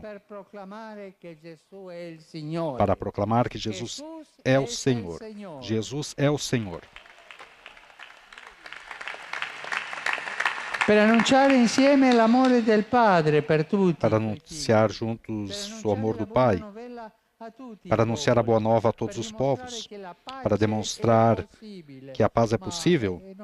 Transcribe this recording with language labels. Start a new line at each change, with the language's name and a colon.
Italian: per proclamare che Gesù è il Signore.
Portuguese: para proclamar que Jesus é o Senhor. Jesus é o Senhor.
Italian: Per annunciare insieme l'amore del Padre per tutti.
Portuguese: Para anunciar juntos o amor do Pai, para anunciar a boa nova a todos os povos, para demonstrar que a paz é possível.